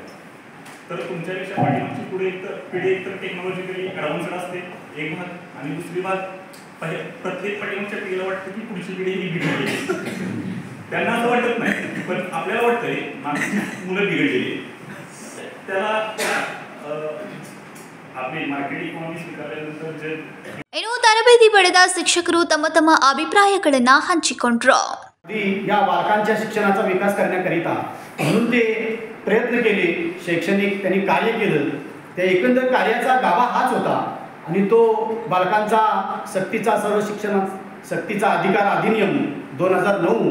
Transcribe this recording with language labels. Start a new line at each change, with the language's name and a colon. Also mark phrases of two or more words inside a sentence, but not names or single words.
Marathi: तर तुमच्यापेक्षा पाठीमागची पिढी एकतर
English: technologically advanced
Marathi: असते एक भाग, आणि दुसरी भाग प्रत्येक पाठीमागच्या पिढीला वाटतं की पुढची पिढी ही बिघडलेली त्यांना असं वाटत नाही, पण आपल्याला वाटतंय मुलं बिघडलेली। त्याला आपली
English: market economy
Marathi: स्वीकारल्यानंतर जे
Kannada: ಇನ್ನು ತರಬೇತಿ ಪಡೆದ ಶಿಕ್ಷಕರು ತಮ್ಮ ತಮ್ಮ ಅಭಿಪ್ರಾಯಗಳನ್ನು ಹಂಚಿಕೊಂಡರು।
Marathi: या बालकांच्या शिक्षणाचा विकास करण्याकरिता म्हणून ते प्रयत्न केले, शैक्षणिक त्यांनी कार्य केलं। त्या एकंदर कार्याचा गाभा हाच होता आणि तो बालकांचा सक्तीचा सर्व शिक्षण सक्तीचा अधिकार अधिनियम 2009